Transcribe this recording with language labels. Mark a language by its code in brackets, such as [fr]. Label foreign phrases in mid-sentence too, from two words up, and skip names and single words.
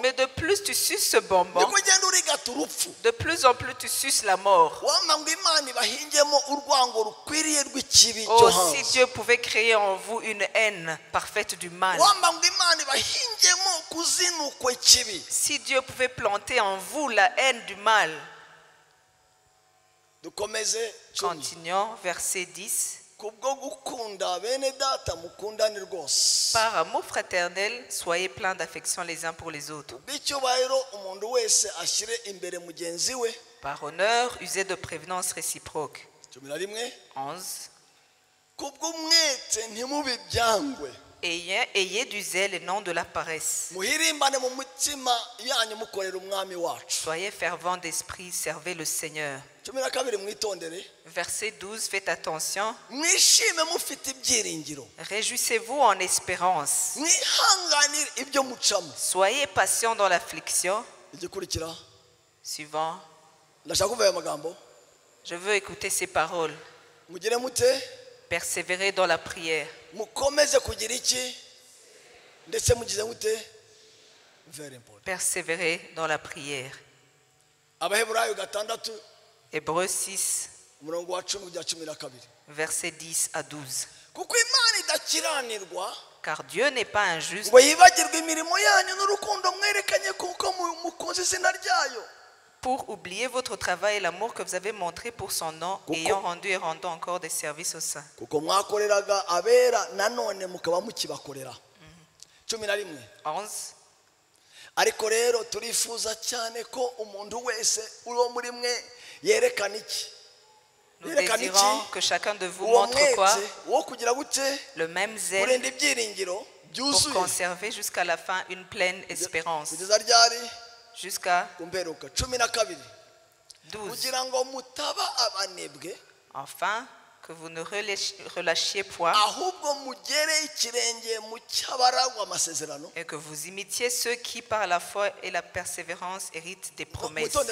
[fr] Mais de plus tu suces ce bonbon, [rw] niko ugenda urigata urupfu. [fr] de plus en plus tu suces la mort. [rw] Wampa ngo Imana ibahingemo urwango rukwiriye rw'ikibi cyo [fr] Oh, si [rw] hanze. [fr] Dieu pouvait créer en vous une haine parfaite du mal. [rw] Wampa ngo Imana ibahingemo kuzinukwa ikibi. [fr] Si Dieu pouvait planter en vous la haine du mal. [rw] Dukomeze 10. [fr] Continuons, verset 10. [rw] Kubwo gukunda bene data mukundane rwose. [fr] Par amour fraternel, soyez pleins d'affection les uns pour les autres. [rw] Bityo umuntu wese ashyire imbere mugenzi we. [fr] Par honneur, usez de prévenance réciproque. 11. 11. [rw] Kubwo umwete ntimubibyangwe. [fr] Ayez du zèle et non de la paresse. [rw] Muhirimbane mu mutima yanyu mukorera umwami wacu. [fr] Soyez fervents d'esprit, servez le Seigneur. [rw] 12 mwitondere. [fr] Verset 12, faites attention. [rw] Mwishime mufite ibyiringiro. [fr] Réjouissez-vous en espérance. [rw] Mwihanganire ibyo mucamo. [fr] Soyez patients dans l'affliction. [rw] Igikurikira. [fr] Suivant. [rw] Ndashaka kuvuga aya magambo. [fr] Je veux écouter ces paroles. [rw] Mugire mute. [fr] Persévérez dans la prière. [rw] Mukomeze kugira iki ndetse mugize mute. [en] Very important. [fr] Persévérez dans la prière. [rw] Abaheburayo 6 [fr] Hébreux 6, [rw] umurongo wa 10 kugera 12. [fr] versets 10 à 12. [rw] Kuko Imana idakiranirwa [fr] Car Dieu n'est pas injuste [rw] ngo yibagirwe imirimo yanyu n'urukundo mwerekanye kuko mukunze izina ryayo. [fr] pour oublier votre travail et l'amour que vous avez montré pour son nom, ayant rendu et rendant encore des services aux saints. [rw] kuko mwakoreraga abera nanone mukaba mukibakorera. 11. 11. Ariko rero turifuza cyane ko umuntu wese uri muri mwe yerekana iki. [fr] Nous désirons que chacun de vous montre quoi? Le même zèle pour conserver jusqu'à la fin une pleine espérance. Jusqu'à 12. Enfin, que vous ne relâchiez point et que vous imitiez ceux qui par la foi et la persévérance héritent des promesses.